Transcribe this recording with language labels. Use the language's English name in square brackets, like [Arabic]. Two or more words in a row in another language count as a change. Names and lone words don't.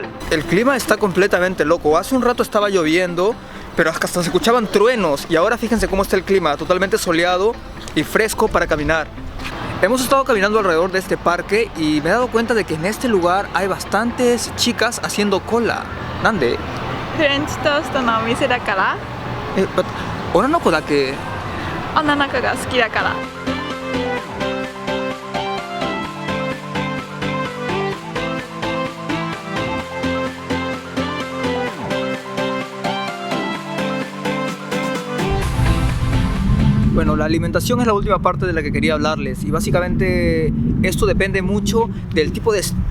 [Spanish] El clima está completamente loco. Hace un rato estaba lloviendo, pero hasta se escuchaban truenos, y ahora fíjense cómo está el clima, totalmente soleado y fresco para caminar. Hemos estado caminando alrededor de este parque y me he dado cuenta de que en este lugar hay bastantes chicas haciendo cola. [Japanese] ¿Nande? フレンチトーストのお店だから、女の子だけ。女の子が好きだから。 [Spanish] Bueno, la alimentación es la última parte de la que quería hablarles, y básicamente esto depende mucho del tipo de...